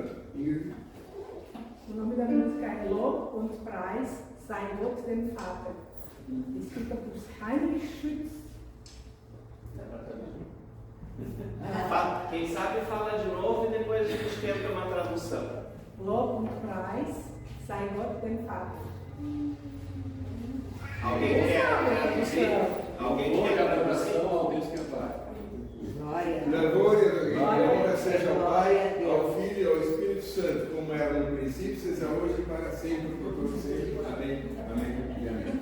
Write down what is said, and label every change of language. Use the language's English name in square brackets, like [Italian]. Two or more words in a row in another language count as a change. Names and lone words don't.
[Portuguese] Ingrid? O nome da música é Lob und Preis sei Gott dem Vater, escrita por Heinrich Schütz. Quem sabe fala de novo e depois a gente tenta uma tradução. [German] Lob und Preis sei Gott dem Vater. [Portuguese] Alguém quer traduzir? Alguém quer traduzir? Alguém quer falar? Louvor e honra seja ao Pai, ao Filho e ao Espírito Santo, como era no princípio, seja hoje e para sempre, por todos sempre. Amém. Amém e amém.